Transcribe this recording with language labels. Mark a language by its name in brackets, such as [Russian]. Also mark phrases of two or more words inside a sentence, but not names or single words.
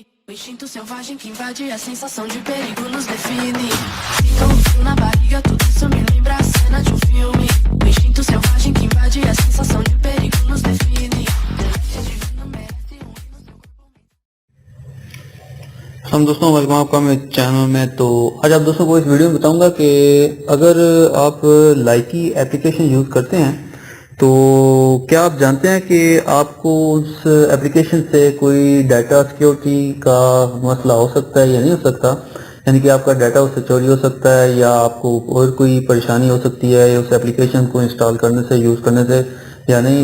[Portuguese] O instinto selvagem que invade a sensação de perigo nos define. Fica um frio na barriga, tudo isso me lembra a cena de um filme. O instinto selvagem que invade a sensação de perigo nos define. [Hindi] हम दोस्तों वेलकम आपका मेरे चैनल में। तो आज आप दोस्तों को इस वीडियो में बताऊंगा कि अगर आप लाइकी एप्लीकेशन यूज़ करते हैं तो क्या आप जानते हैं कि आपको उस एप्लीकेशन से कोई [English] data security [Hindi] का मसला हो सकता है या नहीं हो सकता, यानी कि आपका डाटा उससे चोरी हो सकता है या आपको और कोई परेशानी हो सकती है उस एप्लीकेशन को इंस्टॉल करने से, यूज़ करने से या नहीं।